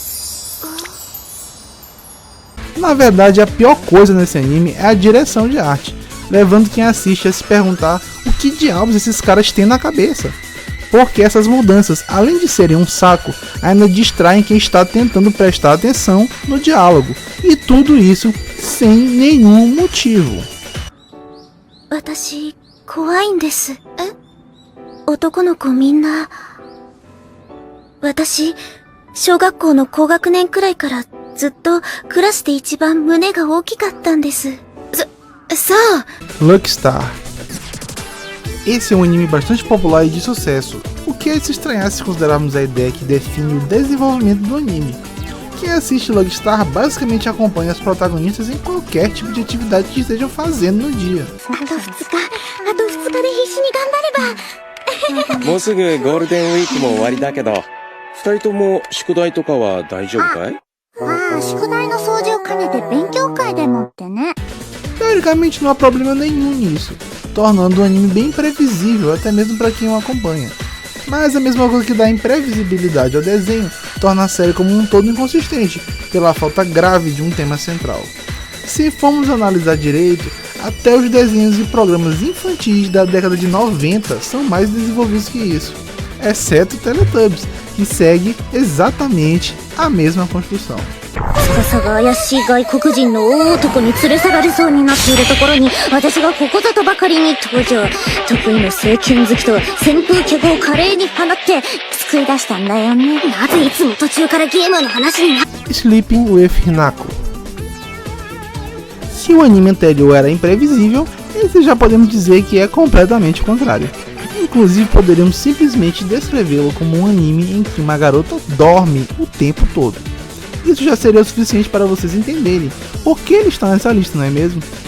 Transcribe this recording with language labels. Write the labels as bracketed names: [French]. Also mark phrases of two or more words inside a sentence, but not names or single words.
[Portuguese] Na verdade, a pior coisa nesse anime é a direção de arte, levando quem assiste a se perguntar o que diabos esses caras têm na cabeça. Porque essas mudanças, além de serem um saco, ainda distraem quem está tentando prestar atenção no diálogo. E tudo isso sem nenhum motivo. [Japanese] 私、怖いんです。男の子みんな。私、小学校の高学年くらいからずっとクラスで一番胸が大きかったんです。そう。 [Portuguese] Lucky Star. Esse é um anime bastante popular e de sucesso, o que é de se estranhar se considerarmos a ideia que define o desenvolvimento do anime. Quem assiste Lucky Star basicamente acompanha os protagonistas em qualquer tipo de atividade que estejam fazendo no dia. [Japanese] もうすぐゴールデンウィークも終わりだけど、二人とも宿題とかは大丈夫かい？宿題の掃除を兼ねて勉強会でもってね。 [Portuguese] Teoricamente não há problema nenhum nisso, tornando o anime bem imprevisível até mesmo para quem o acompanha. Mas a mesma coisa que dá imprevisibilidade ao desenho torna a série como um todo inconsistente, pela falta grave de um tema central. Se formos analisar direito, até os desenhos e programas infantis da década de 90 são mais desenvolvidos que isso, exceto Teletubbies, que segue exatamente a mesma construção. [Japanese] 司が怪しい外国人の大男に連れ去られそうになっているところに私がここぞとばかりに登場。得意の聖剣好きと旋風脚を華麗に放って救い出したんだよね。なぜいつも途中からゲームの話にな [Portuguese] Sleeping with Hinako. Se o anime anterior era imprevisível, esse já podemos dizer que é completamente o contrário. Inclusive poderíamos simplesmente descrevê-lo como um anime em que uma garota dorme o tempo todo. Isso já seria o suficiente para vocês entenderem por que ele está nessa lista, não é mesmo?